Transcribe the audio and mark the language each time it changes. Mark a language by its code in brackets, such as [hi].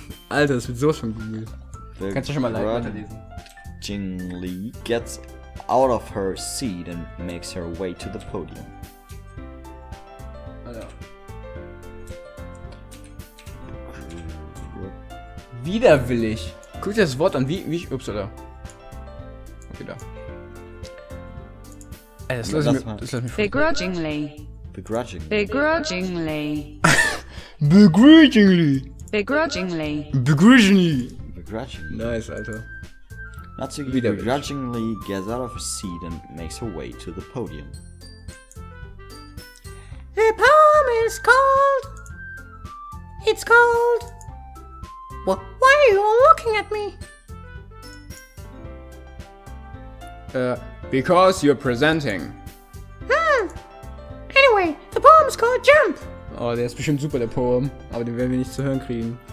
[de] Alter, das wird so schon gut. Kannst du schon mal live weiterlesen? [en] Begrudgingly gets out of her seat and makes her way to the podium. [de] Alter. Widerwillig. Guck dir das Wort an, wie ups, oder? Okay, da. Ey, das lass ich mir [en] Begrudgingly. Begrudgingly. Begrudgingly. Begrudgingly. Begrudgingly. Begrudgingly. Begrudgingly. [de] Nice, Alter. [en] Natsuki [de] Widerwillig. [en] begrudgingly gets out of her seat and makes her way to the podium. The poem is called. It's called. Why are you all looking at me? Because you're presenting. Anyway, the poem's called Jump. [de] Oh, der ist bestimmt super, der Poem. Aber den werden wir nicht zu hören kriegen.